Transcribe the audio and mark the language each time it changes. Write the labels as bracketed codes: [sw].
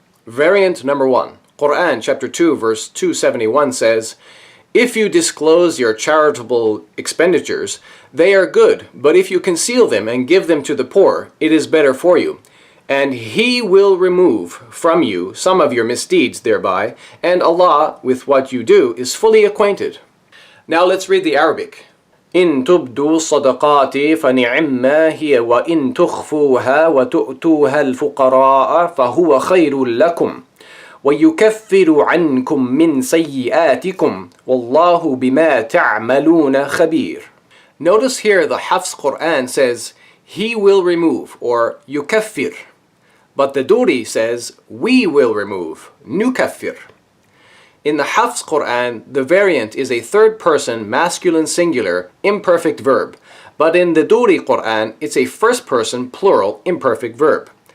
[en] Variant number 1. Quran chapter 2 verse 271 says, "If you disclose your charitable expenditures, they are good, but if you conceal them and give them to the poor, it is better for you. And He will remove from you some of your misdeeds thereby, and Allah with what you do is fully acquainted." Now let's read the Arabic. [ar] إن تبدوا الصدقات فنعما هي وإن تخفوها وتؤتوها الفقراء فهو خير لكم ويكفر عنكم من سيئاتكم والله بما تعملون خبير. [en] Notice here the Hafs Quran says, "He will remove," or yukaffir. But the Doori says, "We will remove," nukaffir. In the Hafs Quran, the variant is a third person masculine singular imperfect verb, but in the Doori Quran, it's a first person plural imperfect verb.